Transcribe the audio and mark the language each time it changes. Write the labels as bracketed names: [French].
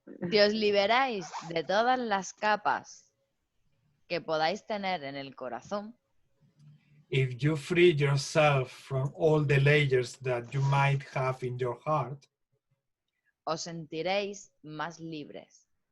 [Spanish] Si os liberáis de todas las capas que podáis tener en el corazón, [English] If you free yourself from all the layers that you might have in your heart, [Spanish] os sentiréis más libres.